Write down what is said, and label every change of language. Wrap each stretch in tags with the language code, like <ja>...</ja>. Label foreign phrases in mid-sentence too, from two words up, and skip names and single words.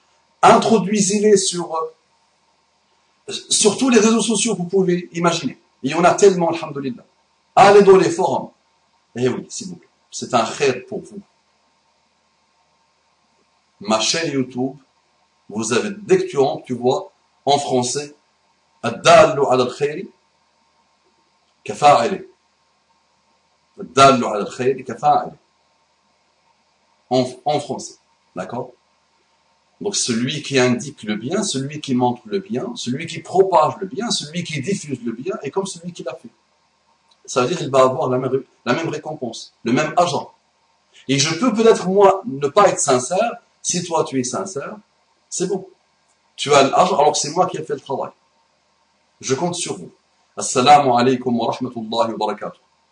<fr>Introduisez-les sur tous les réseaux sociaux que vous pouvez imaginer. Il y en a tellement, alhamdoulilah. Allez dans les forums. Eh oui, s'il vous plaît. C'est un khair pour vous. Ma chaîne YouTube, vous avez, dès que tu rentres, tu vois, en français,</fr> <ar>الدال على الخير كفاعله. الدال على الخير كفاعله.</ar> <fr>En français. D'accord? Donc, celui qui indique le bien, celui qui montre le bien, celui qui propage le bien, celui qui diffuse le bien, est comme celui qui l'a fait. Ça veut dire qu'il va avoir la même récompense, le même argent. Et je peux peut-être, moi, ne pas être sincère. Si toi, tu es sincère, c'est bon. Tu as l'argent alors que c'est moi qui ai fait le travail. Je compte sur vous.</fr> <ar>السلام عليكم ورحمة الله وبركاته.</ar>